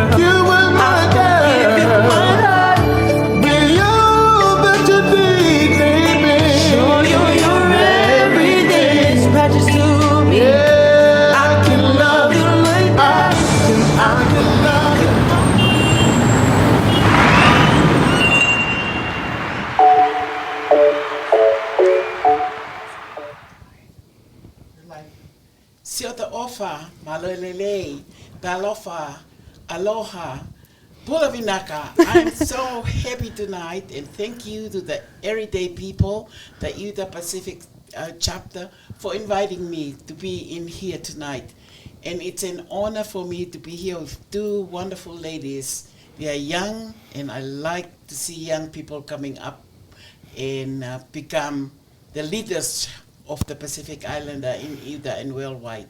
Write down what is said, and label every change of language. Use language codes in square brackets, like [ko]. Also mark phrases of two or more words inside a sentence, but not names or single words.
[en] you and my give you girl, my heart. be all that you need, baby. Show you you're everything that's precious to me. Yeah, I can love you like that. I can love you. [to] Siota ofa, malolele, dalofa, aloha, pulavinaka. [en] I'm so happy tonight, and thank you to the everyday people, the Utah Pacific chapter, for inviting me to be in here tonight. And it's an honor for me to be here with two wonderful ladies. They are young, and I like to see young people coming up and become the leaders of the Pacific Islander in Utah and worldwide.